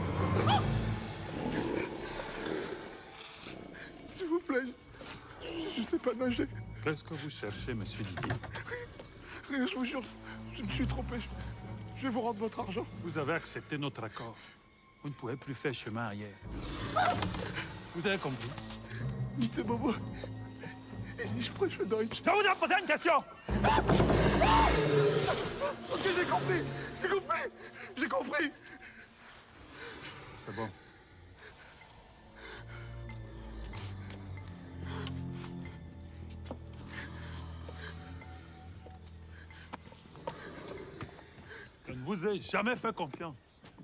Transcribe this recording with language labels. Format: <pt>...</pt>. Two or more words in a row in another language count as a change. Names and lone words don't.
<fr>S'il vous plaît, je sais pas nager. Qu'est-ce que vous cherchez, monsieur Didier? Rien, je vous jure, je me suis trompé. Je vais vous rendre votre argent. Vous avez accepté notre accord. Vous ne pouvez plus faire chemin arrière. Vous avez compris?</fr> <de>Mr. Bobo, ich spreche Deutsch.</de> <fr>Je vous ai posé une question! Ok, j'ai compris. J'ai compris. C'est bon. Je ne vous ai jamais fait confiance.</fr>